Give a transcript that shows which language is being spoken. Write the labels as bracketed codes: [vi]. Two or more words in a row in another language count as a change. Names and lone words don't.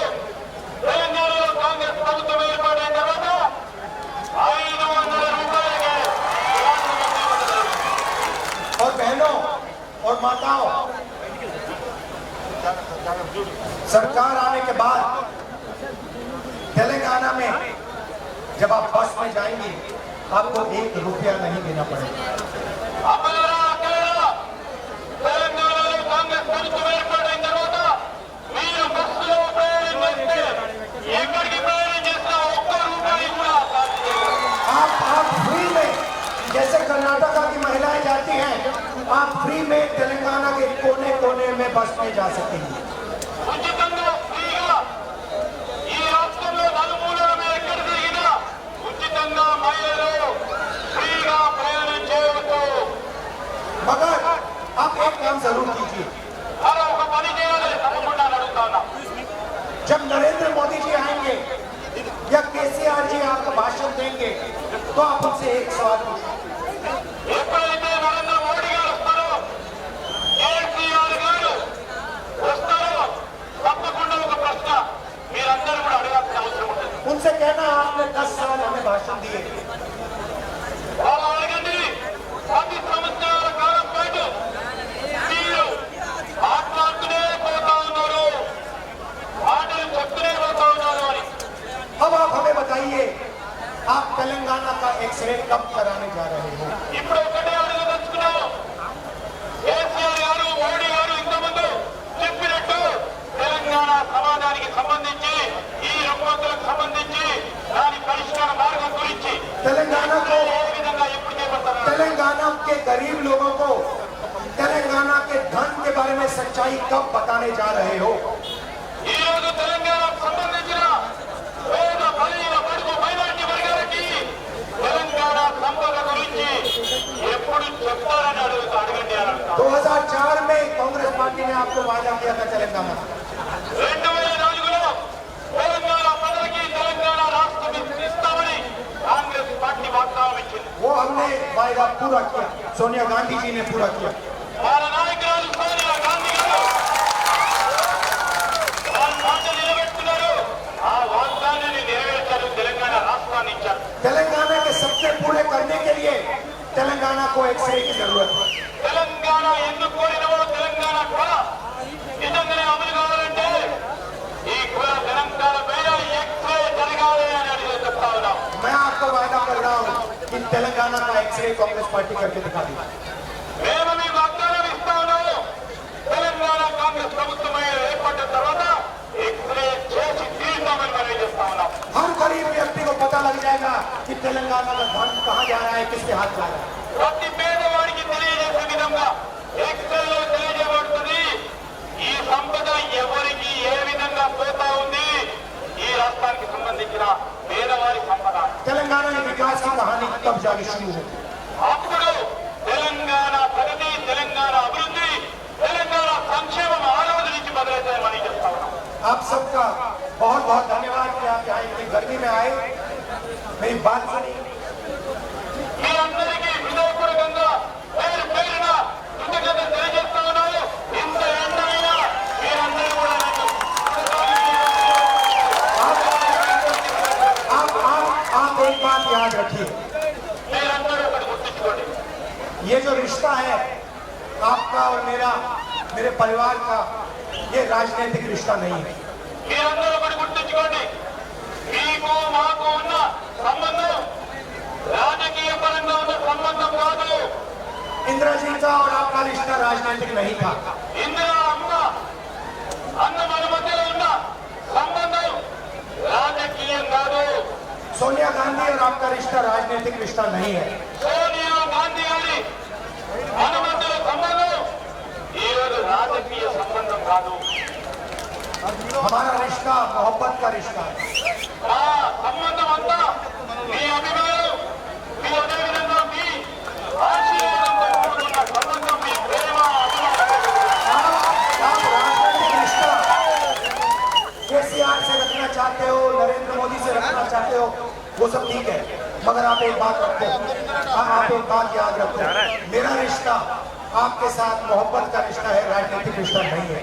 [te] తెలంగాణలో కాంగ్రెస్ ప్రభుత్వం ఏర్పడిన తర్వాత 500 రూపాయలకే గ్యాస్ మందు ఇవ్వబడుతుంది। [hi] और बहनों और माताओं, सरकार आने के बाद जब आप बस में जाएंगे आपको 1 रुपया नहीं देना पड़ेगा। [te] అమలరా అఖిలరా తెలంగాణలో కాంగ్రెస్ ప్రభుత్వం ఏర్పడిన తర్వాత మీరు బస్సులో ప్రయాణం చేస్తే ఎక్కడికి ప్రయాణం చేసినా 1 రూపాయి కూడా ఖర్చు చేయరు. [hi] आप फ्री में, जैसे कर्नाटका की महिलाएं जाती हैं, आप फ्री में तेलंगाना के कोने कोने में बस में जा सकेंगे। [te] ఉచితంగా ఫ్రీగా ఈ రాష్ట్రంలో నలుమూలల మీద ఎక్కడ తిరిగినా ఉచితంగా మహిళలు ఫ్రీగా ప్రయాణం చేయవచ్చు. [hi] मगर आप एक काम जरूर कीजिए, [te] అలా ఒక పని చేయాలి తప్పకుండా అడుగుతా ఉన్నా. [hi] जब नरेंद्र मोदी जी आएंगे या केसीआर जी आपको भाषण देंगे तो आप उनसे एक सवाल पूछें, [te] ఎప్పుడైతే నరేంద్ర మోడీ గారు వస్తారో కేసీఆర్ గారు వస్తారో తప్పకుండా ఒక ప్రశ్న మీరందరూ కూడా అడగాల్సిన అవసరం ఉంటుంది. [hi] उनसे कहना आपने 10 साल हमें भाषण दिए, [te] వాళ్ళు అడగండి 10 సంవత్సరాల కాలం పాటు మీరు మాట్లాడుతూనే పోతా ఉన్నారు, మాటలు చెప్తూనే పోతా ఉన్నారు అని. [hi] अब आप हमें बताइए आप तेलंगाना का एक्सरे कब कराने जा रहे हो? [te] ఇప్పుడు ఒకటే అడగదలుచుకున్నాము, కేసీఆర్ గారు మోడీ గారు ఇంతకుముందు చెప్పినట్టు తెలంగాణ సమాజానికి సంబంధించి ఈ రుగ్మతలకు సంబంధించి దాని పరిష్కార మార్గం గురించి [hi] तेलंगाना को, [te] ఏ విధంగా ఎప్పుడు చేపడతారు? [hi] तेलंगाना के गरीब लोगों को तेलंगाना के धन के बारे में सच्चाई कब बताने जा रहे हो? [te] ఈ రోజు తెలంగాణకు సంబంధించిన పేద బలహీన బడుగు మైనారిటీ వర్గాలకి తెలంగాణ సంపద గురించి ఎప్పుడు చెప్తారని అడగండి అని అంటారు. [hi] 2004 में कांग्रेस पार्टी ने आपको वादा किया था तेलंगाना, [te] 2004లో తెలంగాణ ప్రజలకి తెలంగాణ రాష్ట్రం ఇస్తామని కాంగ్రెస్ పార్టీ వాగ్దానం ఇచ్చింది. [hi] वो हमने वायदा पूरा किया, सोनिया गांधी जी ने पूरा किया। [te] వాళ్ళ నాయకురాలు సోనియా గాంధీ గారు వాళ్ళ మాట నిలబెట్టుకున్నారు, ఆ వాగ్దానాన్ని నెరవేర్చారు, తెలంగాణ రాష్ట్రాన్ని ఇచ్చారు. [hi] तेलंगाना के सपने पूरे करने के लिए तेलंगाना को एक्सरे की जरूरत है। [te] తెలంగాణ ఎందుకు కోరినవో తెలంగాణ కూడా నిజంగానే అమలు కావాలంటే ఈ కూడా తెలంగాణ పైన ఎక్స్రే జరగాలి అని అడిగి చెప్తా ఉన్నాం. [hi] मैं आपको वायदा कर रहा हूँ कि तेलंगाना का एक्सरे कांग्रेस पार्टी करके दिखा दी। [te] మేము మీ వాగ్దానం ఇస్తా ఉన్నాము, తెలంగాణ కాంగ్రెస్ ప్రభుత్వం ఏర్పడిన తర్వాత ఎక్స్రే చేసి తీరుతామని మనం చేస్తా ఉన్నాం. [hi] हर गरीब व्यक्ति को पता लग जाएगा कि तेलंगाना का धन कहाँ जा रहा है, किसके हाथ जा रहा है। [te] ప్రతి పేదవాడికి తెలియజేసే విధంగా ఎక్స్రేలో తెలియజేయబడుతుంది ఈ సంపద ఎవరికి ఏ విధంగా పోతా ఉంది, ఈ రాష్ట్రానికి సంబంధించిన పేదవారి సంపద. [hi] तेलंगाना के विकास की कहानी तब जाके शुरू होगी। [te] అప్పుడు తెలంగాణ ప్రగతి, తెలంగాణ అభివృద్ధి, తెలంగాణ సంక్షేమం ఆ రోజు నుంచి మొదలైతే మనం చెప్తా ఉన్నాం. [hi] आप सबका बहुत बहुत धन्यवाद कि आप यहाँ इतनी गर्मी में आए, मेरी बात सुनी। [te] మీరందరికీ హృదయపూర్వకంగా పేరు పేరున కృతజ్ఞత తెలియజేస్తా ఉన్నాను. ఇంత ఎండైనా మీరందరూ కూడా నన్ను [hi] आप एक बात याद रखिए, [te] మీరందరూ ఒకటి గుర్తుంచుకోండి, [hi] ये जो रिश्ता है आपका और मेरा, मेरे परिवार का, ये राजनीतिक रिश्ता नहीं है। [te] మీరందరూ ఒకటి గుర్తుంచుకోండి, మీకు మాకు ఉన్న సంబంధం రాజకీయ పరంగా ఉన్న సంబంధం కాదు. [hi] इंदिरा जी का और आपका रिश्ता राजनीतिक नहीं था। [te] ఇందిరా అన్న మన మధ్యలో ఉన్న సంబంధం రాజకీయం కాదు. [hi] सोनिया गांधी और आपका रिश्ता राजनीतिक रिश्ता नहीं है। [te] సోనియా గాంధీ గారి మన మధ్యలో సంబంధం ఈరోజు రాజకీయ సంబంధం కాదు. [hi] हमारा रिश्ता मोहब्बत का रिश्ता है। [te] ఆ సంబంధం అంతా మీ అభిమానం, మీ అదేవిధంగా మీ ఆశీర్వాదంతో కూడుకున్న సంబంధం, మీ ప్రేమ అభిమానం. [hi] आप राजनीतिक रिश्ता केसीआर से रखना चाहते हो, नरेंद्र मोदी से रखना चाहते हो, वो सब ठीक है, मगर आप एक बात रखो, आप एक बात याद रखो, मेरा रिश्ता आपके साथ मोहब्बत का रिश्ता है, राजनीतिक रिश्ता नहीं है।